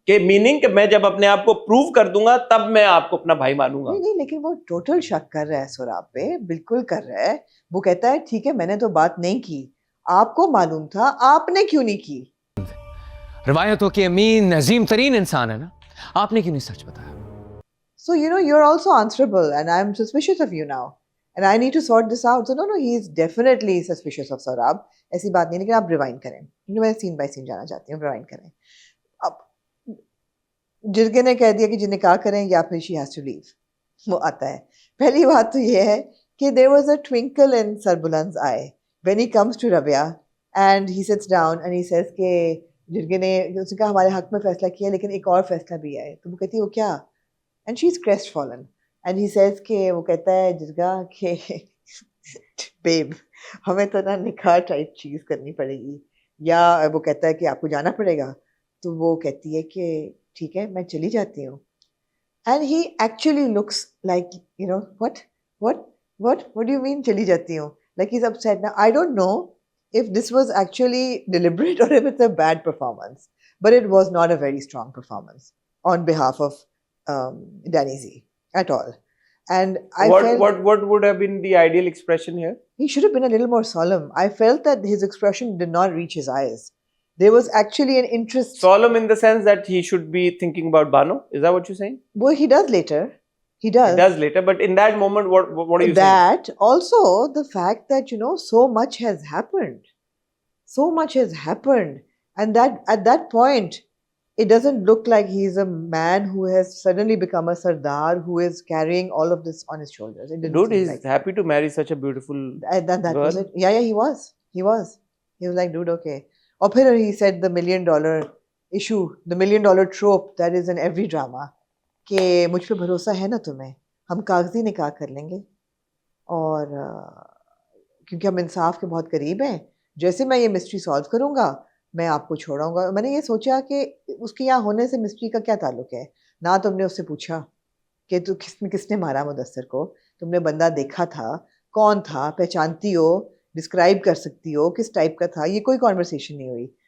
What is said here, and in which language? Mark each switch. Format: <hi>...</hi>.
<hi>कि मीनिंग कि मैं जब अपने आप को प्रूव कर दूंगा तब मैं आपको अपना भाई मानूंगा। नहीं, लेकिन वो टोटल शक कर रहा है सोहराब पे, बिल्कुल कर रहा है। वो कहता है ठीक है मैंने तो बात नहीं की, आपको मालूम था, आपने क्यों नहीं की? रवायतों के अमीन अजीम तरीन इंसान है ना, आपने क्यों नहीं सच बताया?</hi> <en>So you're also answerable and I'm suspicious of you now and I need to sort this out. So no, he is definitely suspicious of Saurabh.</en> <hi>ऐसी बात नहीं, लेकिन आप रिवाइंड करें क्योंकि मैं सीन बाय सीन जाना चाहती हूँ। रिवाइंड करें। अब जिरगे ने कह दिया कि जिन्हें कहा करें या फिर</hi> <en>she has to leave,</en> <hi>वो आता है। पहली बात तो ये है कि</hi> <en>there was a twinkle in Sarbuland's eye when he comes to Rabia and he sits down and he says</en> <hi>कि जिरगे ने उसने कहा हमारे हक में फैसला किया लेकिन एक और फैसला भी है। तो वो कहती है वो क्या?</hi> <en>And she's crestfallen and he says</en> <hi>कि वो कहता है जिरगा कि बेब हमें तो ना निकाह टाइप चीज करनी पड़ेगी, या वो कहता है कि आपको जाना पड़ेगा। तो वो कहती है कि ठीक है मैं चली जाती हूँ।</hi> <en>and he actually looks like what do you mean</en> <hi>चली जाती हूँ?</hi> <en>like he's upset. Now I don't know if this was actually deliberate or if it's a bad performance, but it was not a very strong performance on behalf of Danny Z at all. And I felt what would have been the ideal expression here? he should have been a little more solemn. I felt that his expression did not reach his eyes. There was actually an interest. Solemn in the sense that he should be thinking about Bano. Is that what you're saying? Well, he does later. He does. He does later, but in that moment, what are you saying? That also the fact that so much has happened. So much has happened, and that at that point, it doesn't look like he's a man who has suddenly become a sardar who is carrying all of this on his shoulders. It didn't Dude, seem he's like happy to marry such a beautiful that girl. was it. Yeah, he was. He was like, dude, okay. Or फिर he said the $1 million issue, the $1 million trope that is in every drama.</en> <hi>कि मुझ पे भरोसा है ना तुम्हें, हम कागजी निकाह कर लेंगे और क्योंकि हम इंसाफ के बहुत करीब हैं, जैसे मैं ये मिस्ट्री सॉल्व करूंगा मैं आपको छोड़ाऊंगा। मैंने ये सोचा कि उसके यहाँ होने से मिस्ट्री का क्या ताल्लुक है? ना तुमने उससे पूछा कि तू किसने मारा मुदस्सर को, तुमने बंदा देखा था, कौन था, पहचानती हो, डिस्क्राइब कर सकती हो किस टाइप का था, ये कोई कॉन्वर्सेशन नहीं हुई।</hi>